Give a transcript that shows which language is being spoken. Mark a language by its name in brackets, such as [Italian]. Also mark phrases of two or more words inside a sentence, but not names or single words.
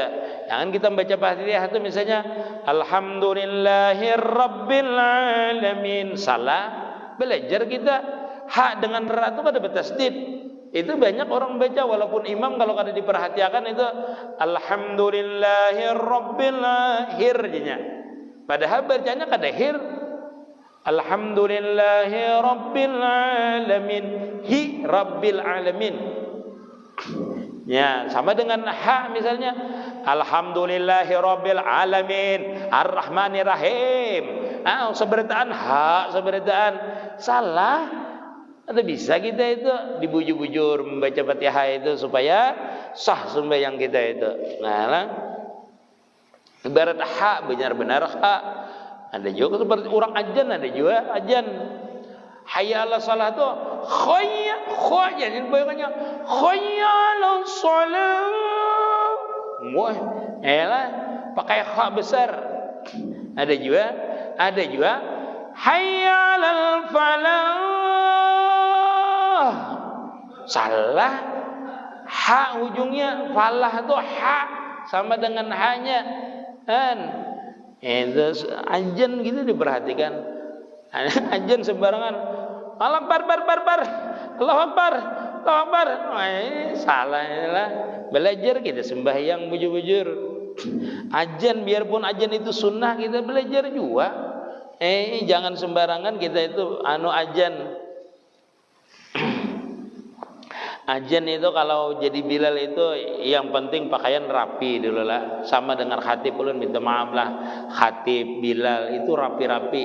[Banjar] Jangan kita membaca Fatihah itu misalnya [Arabic] الحمد لله رب العالمين. [Banjar] Salah. Belajar kita ha dengan ra itu kada bertasdid. Itu banyak orang baca walaupun imam kalau kada diperhatikan itu Alhamdulillahirabbil hirnya. Padahal bacanya kada hir. [Arabic] الحمد لله رب العالمين. هي رب العالمين. [Banjar] Ya, sama dengan ha misalnya [Arabic] الحمد لله رب العالمين الرحمن الرحيم. [Banjar] Seberataan ha, seberataan salah. Atau bisa kita itu dibujur-bujur membaca Fatihah itu supaya sah sembahyang kita itu. Nah, ibarat ha benar-benar ha. Ada juga seperti orang ajan, ada juga ajan. [Arabic] حي على الصلاة [Banjar] tu khayya jadi bayangannya [Arabic] خي على الصلاة. [Banjar] Wah, pakai kha besar. Ada juga [Arabic] حي على الفلاح. [Banjar] Salah. Ha ujungnya, falah tu ha sama dengan hanya. Kan? Itu ajan gitu diperhatikan. Ajan sembarangan. [Arabic] الله بر. الله أكبر. [Banjar] Salah lah. Belajar kita sembahyang bujur-bujur. Ajan biarpun ajan itu sunnah kita belajar juga. Jangan sembarangan kita itu ajan. Ajan itu kalau jadi Bilal itu yang penting pakaian rapi dulu lah. Sama dengan khatib ulun minta maaf lah. Khatib Bilal itu rapi-rapi.